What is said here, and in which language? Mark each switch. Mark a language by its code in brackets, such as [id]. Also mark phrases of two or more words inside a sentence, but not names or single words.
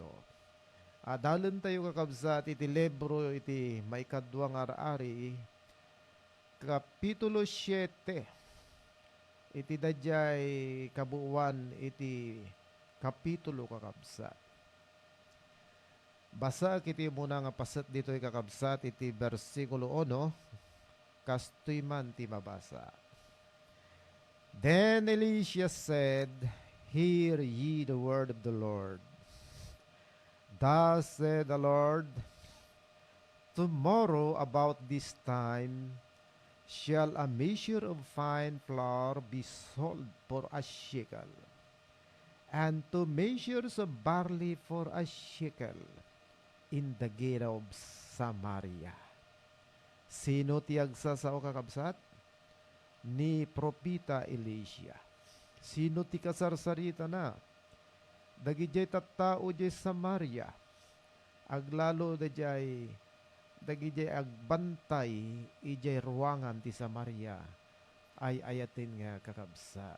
[ilo] Dalan tayo kakabsat iti libro iti maikadwa nga ari Kapitulo 7. Iti dayjay kabuuan iti kapitulo kakabsat. Basa kiti muna nga paset dito kakabsat iti versikulo 1. Kastoy man ti mabasa. [en] Then Elisha said, Hear ye the word of the Lord. Thus said the Lord, Tomorrow about this time shall a measure of fine flour be sold for a shekel, and 2 measures of barley for a shekel in the gate of Samaria. [ilo] Sino ti agsasao kakabsat? Ni propita Elisha. Sino ti kasarsarita na? Dagijay tattao jay Samaria. Aglalo dagijay agbantay ijay ruangan ti Samaria ay ayatin nga kakabsat.